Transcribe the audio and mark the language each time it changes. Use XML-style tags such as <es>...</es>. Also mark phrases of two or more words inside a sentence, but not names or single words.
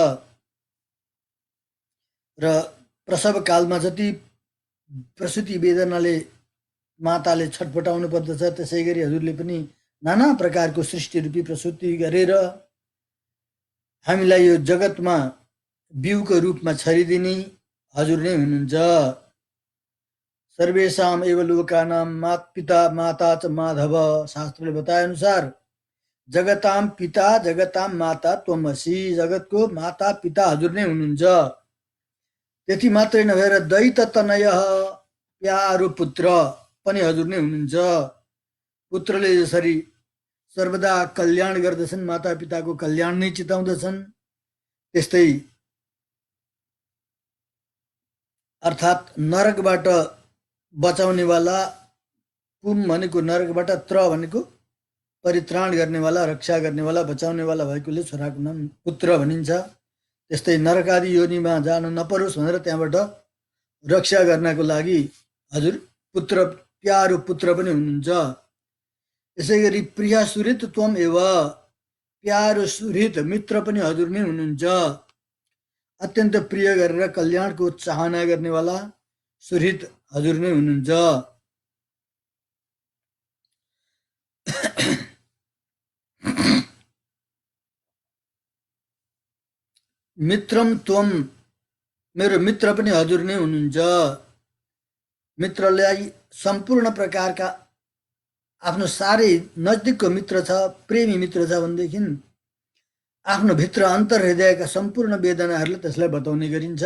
<ne>र प्रसव कालमा जति प्रसुति वेदनाले माताले छटपटाउनु पर्दछ, त्यसै गरी हजुरले पनि नाना प्रकारको सृष्टि रूपी प्रसुति गरेर हामीलाई यो जगतमा बिउको रूपमा छरिदिने हजुर नै हुनुहुन्छ।</ne> <sa>सर्वेषाम एव लोकानां मात पिता माता च माधव,</sa> <ne>शास्त्रले बताए अनुसार</ne> <sa>जगताम पिता जगताम माता त्वमसि,</sa> <ne>जगतको माता पिता हजुर नै हुनुहुन्छ। त्यति मात्रै नभएर दैत तनय प्यारो पुत्र पनि हजुर नै हुनुहुन्छ। पुत्रले जसरी सर्वदा कल्याण गर्दछन्, माता पिताको कल्याण नै चिताउँदछन्, त्यस्तै अर्थात् नरकबाट बचाउनेवाला, पुम भनेको नरकबाट, त्र भनेको परित्राण गर्नेवाला, रक्षा गर्नेवाला, बचाउनेवाला भएकोले छोराको नाम पुत्र भनिन्छ। त्यस्तै नरकादि योनिमा जान नपरोस् भनेर त्यहाँबाट रक्षा गर्नको लागि हजुर पुत्र, प्यारो पुत्र पनि हुनुहुन्छ। यसै गरी</ne> <sa>प्रिय सुहृद त्वम एव,</sa> <ne>प्यारो सुहृद मित्र पनि हजुर नै हुनुहुन्छ। अत्यन्त प्रिय गरेर कल्याणको चाहना गर्नेवाला सुहृद हजुर नै हुनुहुन्छ।</ne> <sa>मित्रम त्वम,</sa> <ne>मेरो मित्र पनि हजुर नै हुनुहुन्छ। मित्रलाई सम्पूर्ण प्रकारका आफ्नो साह्रै नजिकको मित्र छ, प्रेमी मित्र छ भनेदेखि आफ्नो भित्र अन्तर्हृदयका सम्पूर्ण वेदनाहरूलाई त्यसलाई बताउने गरिन्छ।</ne>